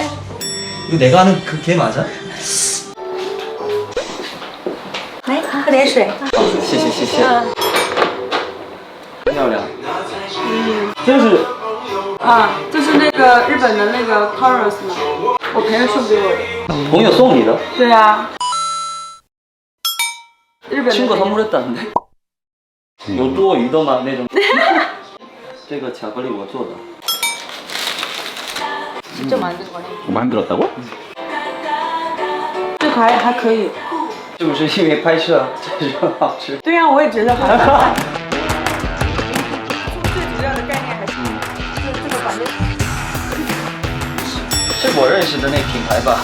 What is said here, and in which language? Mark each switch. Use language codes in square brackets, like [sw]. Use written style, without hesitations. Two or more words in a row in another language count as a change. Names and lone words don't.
[ko] 이거 내가 아는 그 걔 맞아? [zh] 来，喝点水。谢谢谢谢。漂亮。这是啊，就是那个日本的那个 Chorus 嘛，我朋友送给我的。朋友送你的？对啊，日本的、那个。 [ko] 친구가 선물했다는데? [zh] 有多余的吗？那种。这个巧克力我做的。 [ko] 직접 만든 거네. 만들었다고? [zh] 这个还可以。是不是因为拍摄这是很好吃？对呀、我也觉得好看。最主要的概念还是这个反正是我认识的那品牌吧？